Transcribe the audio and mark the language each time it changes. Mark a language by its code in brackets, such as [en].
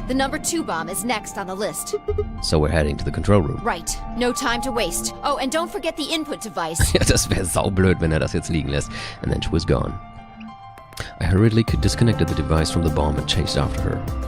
[en] The number 2 bomb is next on the list. So we're heading to the control room. Right. No time to waste. Oh, and don't forget the input device. [de] Ja, das wäre saublöd, wenn das jetzt liegen lässt. [en] And then she was gone. I hurriedly disconnected the device from the bomb and chased after her.